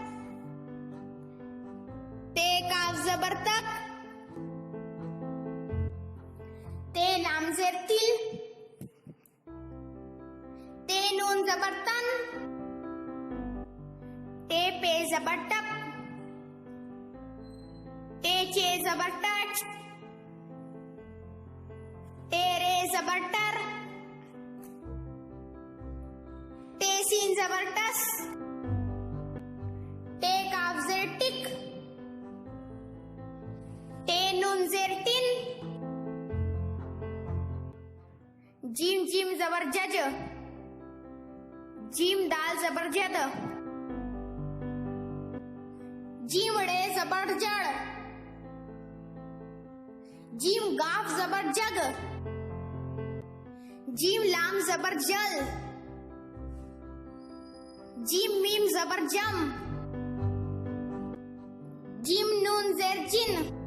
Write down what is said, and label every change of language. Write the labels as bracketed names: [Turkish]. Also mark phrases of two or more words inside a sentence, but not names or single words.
[Urdu] تے کاف زبر تک، تے لام زیر تل، تے نون زبر تن، تے پے زبر ٹپ، تے چے زبر ٹچ، تے رے زبر ٹر, تے سین زبر ٹس, ٹے کاف زیر ٹک، ٹے نون زیر ٹن، جیم جیم زبر جج، جیم دال زبر جد، جیم ڑے زبر جڑ, جیم گاف زبر جگ، جیم لام زبر جل، جیم میم زبر جم، جیم نون زیر جن,